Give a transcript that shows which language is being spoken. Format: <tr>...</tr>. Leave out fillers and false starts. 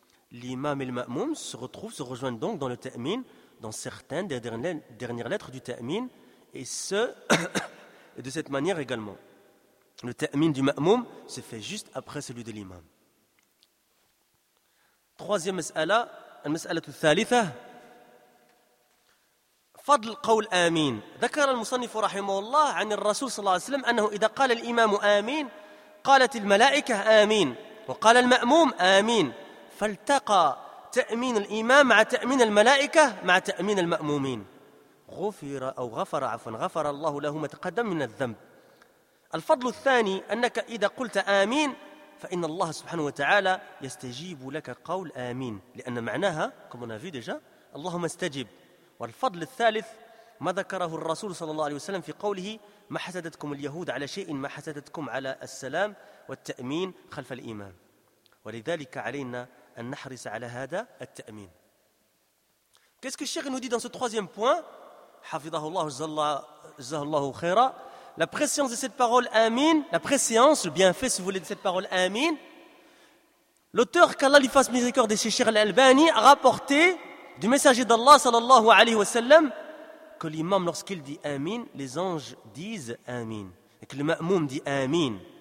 <fr>L'imam et le ma'moum se rejoignent donc dans le ta'min, dans certaines des dernières lettres du ta'min, et ce, et de cette manière également. Le ta'min du ma'moum se fait juste après celui de l'imam. Troisième mas'ala.</fr> <ar>المسألة الثالثة فضل قول آمين. ذكر المصنف رحمه الله عن الرسول صلى الله عليه وسلم أنه إذا قال الإمام آمين قالت الملائكة آمين وقال المأموم آمين فالتقى تأمين الإمام مع تأمين الملائكة مع تأمين المأمومين غفر الله له ما تقدم من الذنب. الفضل الثاني أنك إذا قلت آمين فإن الله سبحانه وتعالى يستجيب لك قول آمين لأن معناها كما نفي دجا اللهم استجب. والفضل الثالث ما ذكره الرسول صلى الله عليه وسلم في قوله ما حسدتكم اليهود على شيء ما حسدتكم على السلام والتأمين خلف الإمام ولذلك علينا أن نحرص على هذا التأمين.</ar> <fr>Qu'est-ce que le Cheikh nous dit dans ce troisième point?</fr> <ar>حفظه الله جزاه الله خيرا.</ar> <fr>La préscience de cette parole Amin, la préscience, le bienfait, si vous voulez, de cette parole Amin, l'auteur, qu'Allah lui fasse miséricorde, de Cheikh Al-Albani, a rapporté du messager d'Allah, sallallahu alayhi wa sallam, que l'imam, lorsqu'il dit Amin, les anges disent Amin, et que le ma'moum dit Amin.</fr>